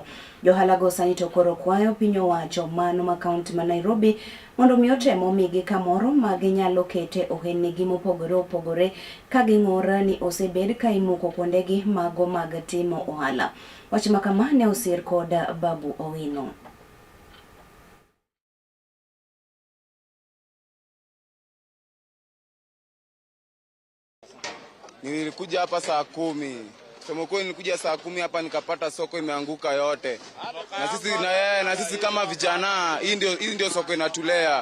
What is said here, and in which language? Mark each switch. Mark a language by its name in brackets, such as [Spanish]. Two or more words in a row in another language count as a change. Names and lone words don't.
[Luo (Kenya and Tanzania)] Johala go sani to koro kwayo piny owacho mano ma county ma Nairobi mondo mi otemo migi kamoro ma ginyalo kete ohelnigi mopogore opogore ka ging'ora ni osebed ka imuko kuondegi mago mag timo ohala. Wach makama ne osir kod Babu Owino. [Swahili] Nilikuja hapa saa 10. Sema kweli nilikuja saa 10 hapa nikapata soko imeanguka yote. Na sisi kama vijana hii ndio soko inatulea.